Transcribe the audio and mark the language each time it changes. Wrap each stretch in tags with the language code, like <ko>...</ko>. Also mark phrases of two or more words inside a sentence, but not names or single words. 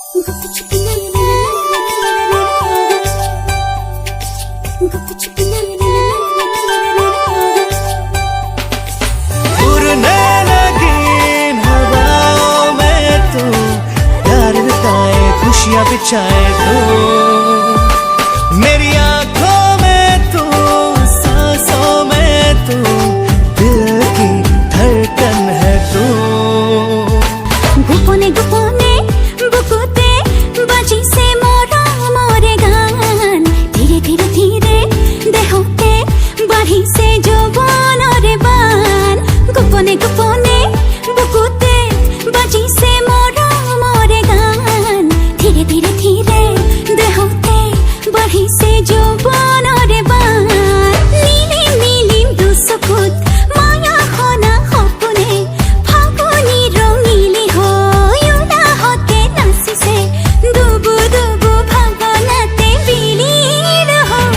<hi>उड़ने लगी इन हवाओं में तू, प्यार लुटाए खुशियां बिछाए तू, मेरी आंखों में तू, सांसों में तू, दिल की धड़कन है तू।</hi> <as>গোপনে গোপনে বুকুতে বাজিছে মোরে গান, ধীরে ধীরে ধীরে দেহতে বাঢ়িছে যৌৱনৰে বান। গোপনে গোপনে বুকুতে বাজিছে মোরে গান, ধীরে ধীরে ধীরে দেহতে বাঢ়িছে যৌৱনৰে বান। নীলিম নীলিম দুচকুত মায়া খনা সপোনে ফাগুনি ৰঙিলি হৈ উলাহতে নাচিছে, দুবু দুবু ভাৱনাতে বিলীন হৈ।</as>